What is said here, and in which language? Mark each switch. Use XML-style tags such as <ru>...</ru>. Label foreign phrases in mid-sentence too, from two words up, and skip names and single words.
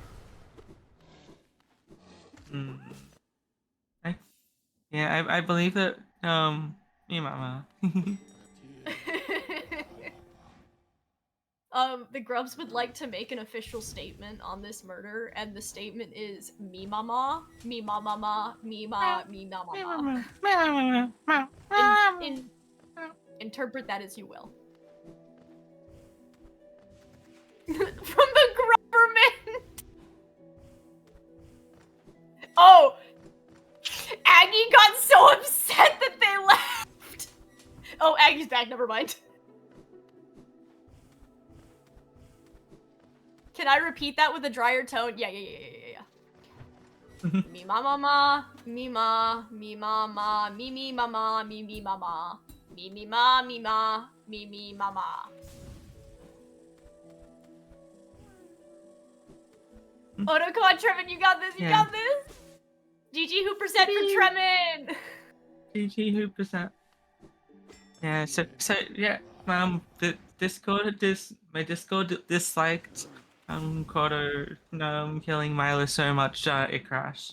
<en>I believe that me mama. The Grubs would like to make an official statement on this murder, and the statement is me mama, me mama, me ma, me mama. Interpret that as you will. From the government. Oh, Aggie got so upset that they left. Oh, Aggie's back. Never mind. Can I repeat that with a drier tone? Yeah. Me mama, me ma, me mama, me mama, me mama, me ma, me ma, me mama. Oh no, come on, Trevin, you got this, you got this! GG who percent for Trevin! GG who percent. Yeah, so yeah, my Discord disliked Kodo killing Milo so much it crashed.</en>